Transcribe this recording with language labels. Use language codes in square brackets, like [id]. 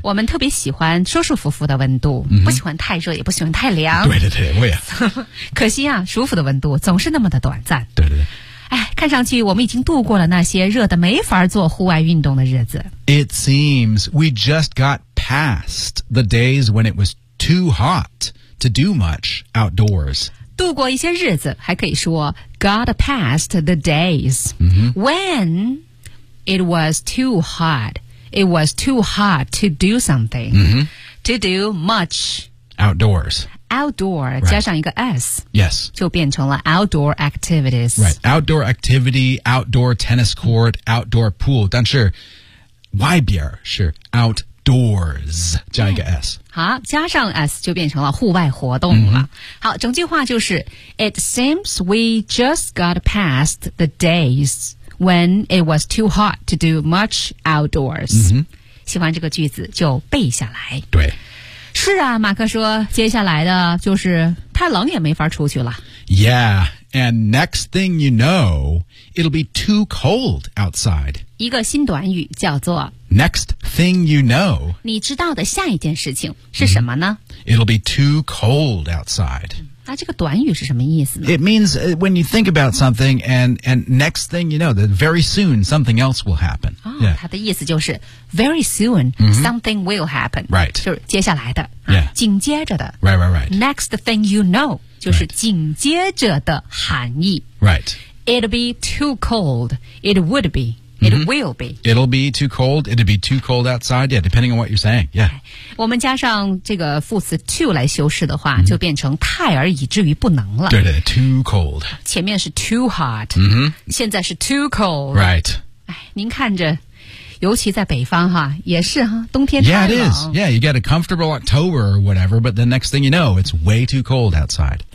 [zh] 我们特别喜欢舒舒服服的温度、不喜欢太热也不喜欢太凉。对对对，我也。可惜啊，舒服的温度总是那么的短暂。对对对。看上去我们已经度过了那些热得没法做户外运动的日子。 [en] It seems we just got past the days when it was too hot to do much outdoors. [zh] 度过一些日子还可以说 [en] got past the days、when it was too hot. It was too hot to do something、to do much outdoors. Outdoor、right. 加上一个 S, yes, [zh] 就变成了 outdoor activities. [en] Right, outdoor activity, outdoor tennis court, outdoor pool. [zh] 但是外边是 outdoors 加一个 S.、好，加上 S 就变成了户外活动了。 [en] 好，整句话就是 It seems we just got past the days when it was too hot to do much outdoors.、 [zh] 喜欢这个句子就背下来。对。是啊，马克说，接下来的就是太冷也没法出去了。 [en] Yeah, and next thing you know, it'll be too cold outside. [zh] 一个新短语叫做 [en] Next thing you know. [zh] 你知道的下一件事情是什么呢？ [en] It'll be too cold outside. [zh] 那这个短语是什么意思呢？ [en] It means when you think about something and next thing you know, that very soon something else will happen. 哦、yeah. 它的意思就是 very soon something will happen. Right. [zh] 就是接下来的、 [en] yeah. [zh] 紧接着的。 [en] Right, right, right. Next thing you know, [zh] 就是紧接着的含义。 [en] Right. It'll be too cold. It would be. It will be. It'll be too cold. It'll be too cold outside. Yeah, depending on what you're saying. Yeah. [zh] 我们加上这个副词 too 来修饰的话、就变成太而以至于不能了。对对 ,too cold. 前面是 too hot,、现在是 too cold. [en] Right. [zh] 您看着尤其在北方哈也是哈冬天太冷。 [en] Yeah, it is. Yeah, you get a comfortable October or whatever, but the next thing you know, it's way too cold outside.